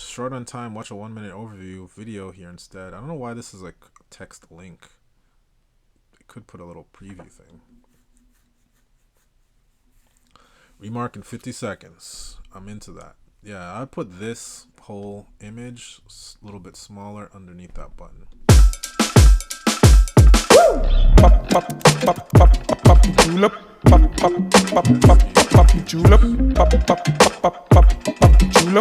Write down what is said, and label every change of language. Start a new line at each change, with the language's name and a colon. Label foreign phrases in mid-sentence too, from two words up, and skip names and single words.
English: Short on time, watch a 1-minute overview video here instead. I don't know why this is like a text link. They could put a little preview thing. Remark in 50 seconds. I'm into that. Yeah, I put this whole image a little bit smaller underneath that button. Pop, pop, pop, pop, pop, julep. Pop, pop, pop, pop, pop, julep. Pop, pop, pop, pop, pop, pop, julep.